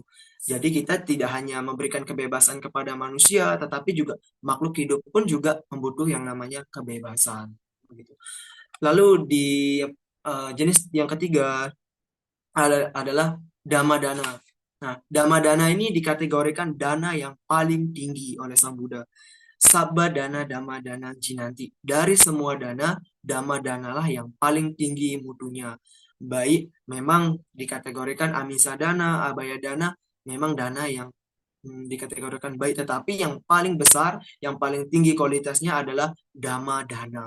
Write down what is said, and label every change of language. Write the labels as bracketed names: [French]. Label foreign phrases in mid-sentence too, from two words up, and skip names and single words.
[Indonesian] Jadi kita tidak hanya memberikan kebebasan kepada manusia, tetapi juga makhluk hidup pun juga membutuhkan yang namanya kebebasan. Begitu. Lalu di jenis yang ketiga adalah [Pali] dhamma dana. [Indonesian] Nah, [Pali] dhamma dana [Indonesian] ini dikategorikan dana yang paling tinggi oleh Sang Buddha. [Pali] Sabba dana dhamma dana jinanti. [Indonesian] Dari semua dana, [Pali] dhamma dana [Indonesian] lah yang paling tinggi mutunya. Baik, memang dikategorikan [Pali] amisa dana, abaya dana, [Indonesian] memang dana yang dikategorikan baik, tetapi yang paling besar, yang paling tinggi kualitasnya adalah [Pali] dhamma dana.